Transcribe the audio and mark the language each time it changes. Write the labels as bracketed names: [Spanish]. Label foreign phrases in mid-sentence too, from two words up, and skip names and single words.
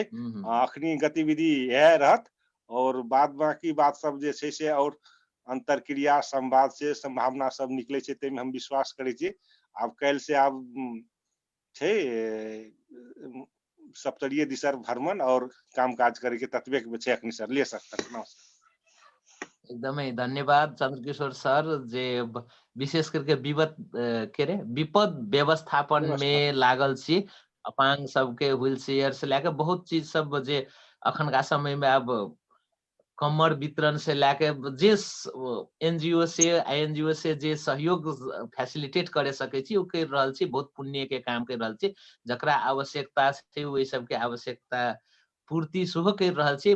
[Maithili] अखनी गतिविधि यह रहत और बाद बाकी बात सब जे छै से और अंतर क्रिया संवाद से संभावना सब निकले छै, तै में हम विश्वास करे छी। आब कल से आब छै सप्तरीय दिसर भ्रमण और काम काज करे के तत्वे छै अखनी सर ले सकता। एकदमै धन्यवाद चंद्रकिशोर सर जे विशेष करके विपद व्यवस्थापन में लागल छी। अपांग सबके व्हील चेयर से लेके बहुत चीज सब जे अखन का समय में अब कमर वितरण से लेके जे एनजीओ से आईएनजीओ से जे सहयोग फैसिलिटेट करे सके छी, कर रहल छी। बहुत पुण्य के काम कर रहल छी, जकरा आवश्यकता छै वही सबके आवश्यकता पूर्ति सुहो कर रहल छी।